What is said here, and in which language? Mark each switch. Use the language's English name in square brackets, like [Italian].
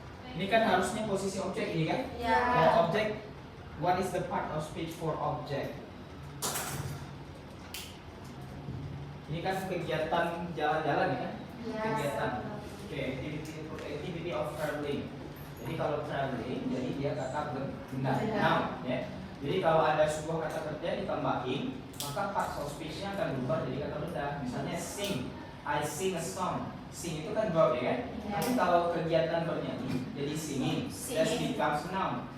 [Indonesian] Ini kan harusnya posisi objek ini kan? Kalau objek, [English] what is the part of speech for object? [Indonesian] Ini kan kegiatan jalan-jalan ya kan? Kegiatan. [English] Oke, activity of traveling. [Indonesian] Jadi kalau traveling, jadi dia kata benda, noun ya. Jadi kalau ada sebuah kata kerja ditambahin, maka part of speech-nya akan berubah jadi kata benda. Misalnya [English] sing, I sing a song. Sing [Indonesian] itu kan [English] verb ya kan? [Indonesian] Tapi kalau kegiatan bernyanyi, jadi singing. [English] That becomes noun.